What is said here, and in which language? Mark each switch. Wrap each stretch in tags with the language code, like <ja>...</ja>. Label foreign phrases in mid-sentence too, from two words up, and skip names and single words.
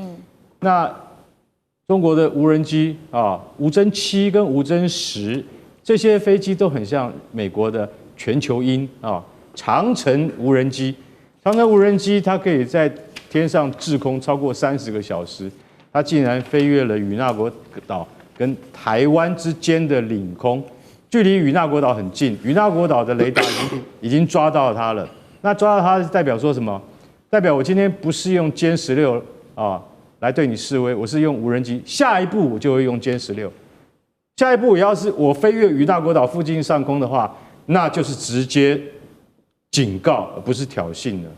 <zh>那中國的無人機啊，無偵7跟無偵10這些飛機都很像美國的全球鷹啊，長程無人機。長程無人機它可以在天上滞空超過30個小時，它竟然飛越了與那國島跟台灣之間的領空，距離與那國島很近，與那國島的雷達已經抓到它了。那抓到它代表說什麼？代表我今天不是用歼16啊來對你示威，我是用無人機。下一步我就會用歼16。下一步要是我飛越與那國島附近上空的話，那就是直接警告，而不是挑衅了。</zh>